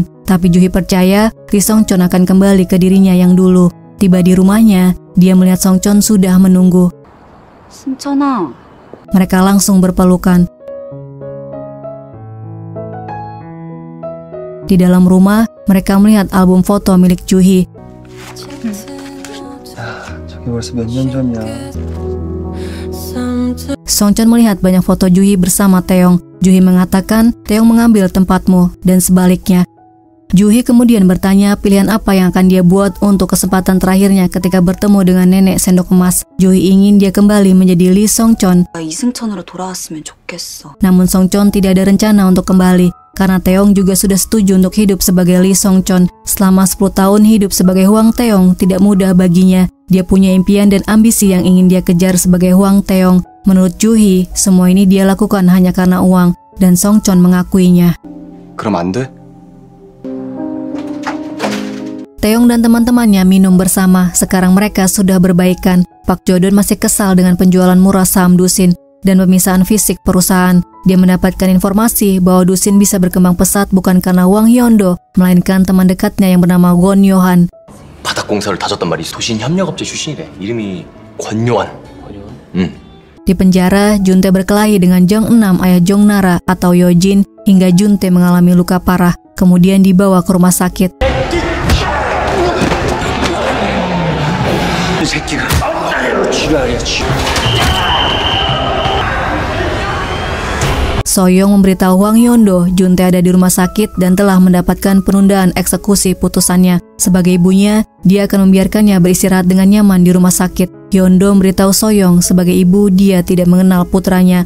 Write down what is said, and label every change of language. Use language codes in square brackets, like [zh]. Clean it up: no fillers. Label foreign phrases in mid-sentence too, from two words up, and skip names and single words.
[id] Tapi Juhi percaya Lee Songchon akan kembali ke dirinya yang dulu. Tiba di rumahnya, dia melihat Songchon sudah menunggu. [ko] 승천아. [id] Mereka langsung berpelukan. Di dalam rumah, mereka melihat album foto milik Juhi. [ko] 저게 벌써 몇 년 전이야. [id] Songchon melihat banyak foto Juhi bersama Taeyong. Juhi mengatakan, Taeyong mengambil tempatmu, dan sebaliknya. Juhi kemudian bertanya pilihan apa yang akan dia buat untuk kesempatan terakhirnya ketika bertemu dengan nenek sendok emas. Juhi ingin dia kembali menjadi Lee Songchon. [ko] 이승천으로 돌아왔으면 좋겠어. [id] Namun Songchon tidak ada rencana untuk kembali, karena Taeyong juga sudah setuju untuk hidup sebagai Lee Songchon. Selama 10 tahun hidup sebagai Hwang Taeyong tidak mudah baginya. Dia punya impian dan ambisi yang ingin dia kejar sebagai Hwang Taeyong. Menurut Juhi, semua ini dia lakukan hanya karena uang, dan Songchon mengakuinya. [ko] 그럼 안 돼? [id] Taeyong dan teman-temannya minum bersama. Sekarang mereka sudah berbaikan. Pak Jodon masih kesal dengan penjualan murah saham Dusin dan pemisahan fisik perusahaan. Dia mendapatkan informasi bahwa Dusin bisa berkembang pesat bukan karena Hwang Hyeondo, melainkan teman dekatnya yang bernama Gon Yohan. [ko] 바닥 공사를 다졌단 말이 도신 협력업체 출신이래. 이름이 권요한. [id] Di penjara, Juntae berkelahi dengan Jong 6 ayah Jongnara atau Yojin hingga Juntae mengalami luka parah. Kemudian dibawa ke rumah sakit. [ko] 이 새끼가 지랄이야 지랄. [id] Soyoung memberitahu Hwang Hyeondo Juntae ada di rumah sakit dan telah mendapatkan penundaan eksekusi putusannya. Sebagai ibunya, dia akan membiarkannya beristirahat dengan nyaman di rumah sakit. Hyeondo memberitahu Soyoung sebagai ibu dia tidak mengenal putranya.